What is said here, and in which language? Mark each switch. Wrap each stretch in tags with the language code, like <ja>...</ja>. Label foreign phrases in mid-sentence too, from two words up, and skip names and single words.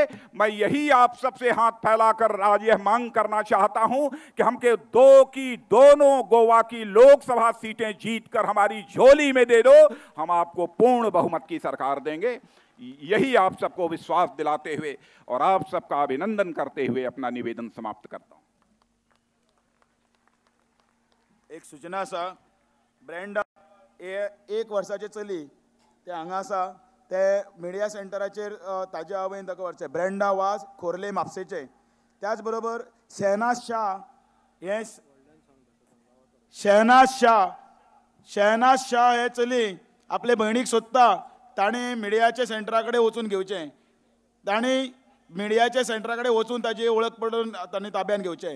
<hi>मैं यही आप सबसे हाथ फैलाकर आज यह मांग करना चाहता हूं कि हमके 2 की दोनों गोवा की लोकसभा सीटें जीतकर हमारी झोली में दे दो, हम आपको पूर्ण बहुमत की सरकार देंगे। यही आप सबको विश्वास दिलाते हुए और आप सबका अभिनंदन करते हुए अपना निवेदन समाप्त करता हूं।</hi> <kok>एक सूचना आसा, ब्रेंडा 1 वर्साचे चली ते हांगा आसा, ते मिडिया सेंटराचेर ताजे आवयन ताका व्हरचें। ब्रेंडा वाज, खोर्ले, म्हापशेचे। त्याच बरोबर शहनाज शाह हे चली आपले भयणीक सोदता, ताणें मिडियाच्या सेंटरा कडेन वचून घेवचें, ताणें मिडियाच्या सेंटरा कडेन वचून ताजी वळख पडून ताणें ताब्यान घेवचें।</kok>